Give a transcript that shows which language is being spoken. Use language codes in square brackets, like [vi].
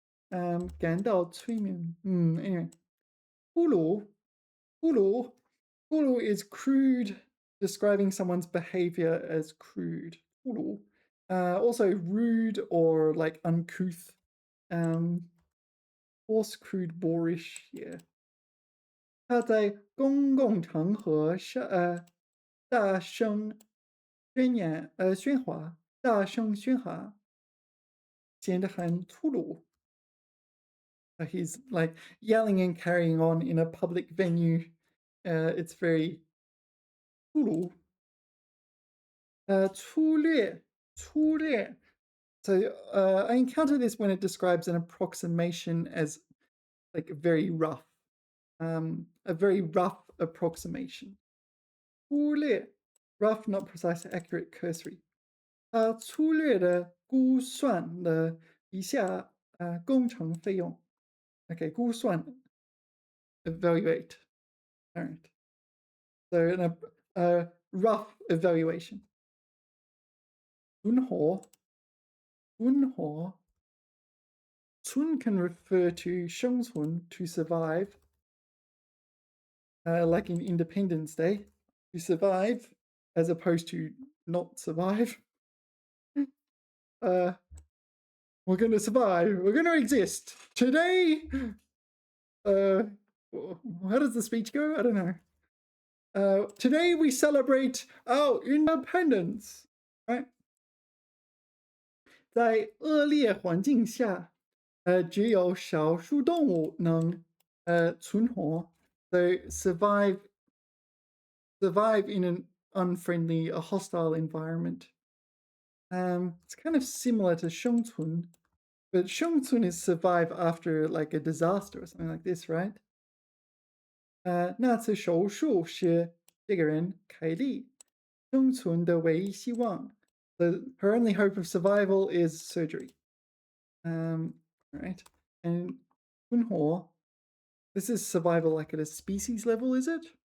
[zh] 感到催眠. [en] Anyway. 咕噜 is crude, describing someone's behavior as crude. [zh] 咕噜. [en] Also rude or like uncouth. Coarse, crude, boorish. Yeah. [zh] 他在公共场合大声喧哗，大声喧哗，显得很粗鲁。 [en] He's like yelling and carrying on in a public venue. It's very 粗鲁。粗略. So I encounter this when it describes an approximation as like very rough. A very rough approximation. 粗略, rough, not precise, accurate, cursory. [zh] 他粗略的估算了一下工程费用。 [en] Okay, 估算, evaluate. All right. So a rough evaluation. 存活. 存 can refer to 生存, to survive. Like in Independence Day, to survive, as opposed to not survive. We're going to survive. We're going to exist. Today, how does the speech go? I don't know. Today we celebrate our independence, right? [zh] 在恶劣环境下，只有少数动物能存活。 [en] So survive in an unfriendly, a hostile environment. It's kind of similar to 生存, but 生存 is survive after like a disaster or something like this, right? [zh] 那次手术是这个人凯莉生存的唯一希望。 [en] Her only hope of survival is surgery. Right. And 存活, this is survival like at a species level, is it?